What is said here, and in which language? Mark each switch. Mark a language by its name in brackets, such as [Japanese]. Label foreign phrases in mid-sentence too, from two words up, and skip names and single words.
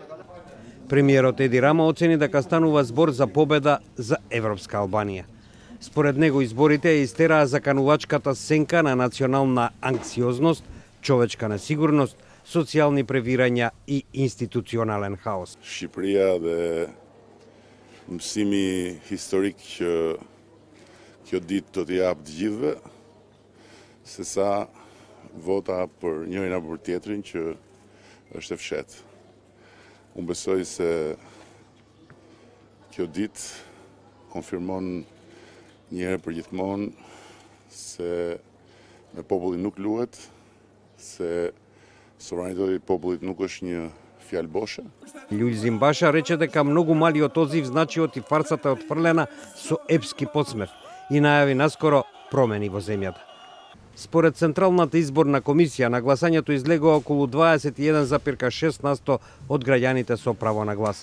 [Macedonian] Премиерот Еди Рама оцени дека станува збор за победа за европска Албанија. Според него изборите ја истераа заканувачката сенка на национална анксиозност, човечка несигурност, социјални превирања и институционален хаос. [Albanian] Shqipëria dhe mësimi historik që kjo ditë do t'i jap të gjithëve, se sa vota për njërin apo për tjetrin që është e fshehtë. Unë besoj se kjo ditë konfirmon një herë për gjithmonë se me popullin nuk luhet, se sovraniteti i popullit nuk është një fjalë boshe. [Macedonian] Љулјзим Баша рече дека многу малиот одзив значиот и фарсата е отфрлена со епски подсмев и најави наскоро промени во земјата. Според Централната изборна комисија, на гласањето излегува околу 21,6% од граѓаните со право на глас.